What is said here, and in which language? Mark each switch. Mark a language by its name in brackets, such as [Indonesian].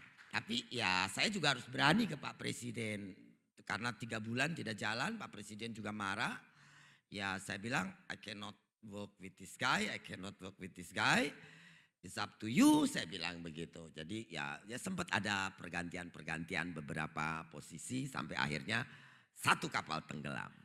[Indonesian] Tapi ya saya juga harus berani ke Pak Presiden. Karena 3 bulan tidak jalan, Pak Presiden juga marah. Ya saya bilang, [English] I cannot work with this guy, I cannot work with this guy. It's up to you, [Indonesian] saya bilang begitu. Jadi ya sempat ada pergantian-pergantian beberapa posisi sampai akhirnya satu kapal tenggelam.